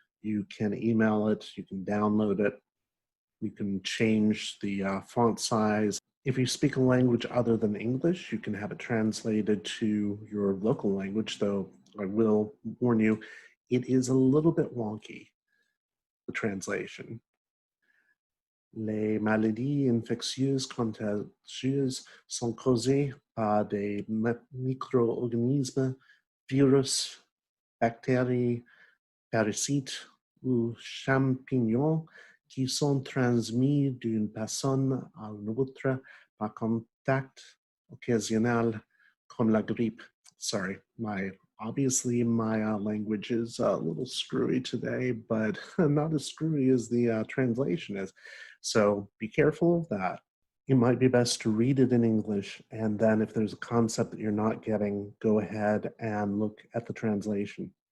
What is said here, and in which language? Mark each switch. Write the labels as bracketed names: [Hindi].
[English] You can email it. You can download it. You can change the font size. If you speak a language other than English, you can have it translated to your local language, though I will warn you, it is a little bit wonky, the translation. [French] Les maladies infectieuses contagieuses sont causées par des micro-organismes, virus, bactéries, parasites ou champignons qui sont transmis d'une personne à une autre par contact occasionnel comme la grippe. [English] Sorry, obviously my language is a little screwy today, but not as screwy as the translation is. So be careful of that. It might be best to read it in English, and then if there's a concept that you're not getting, go ahead and look at the translation.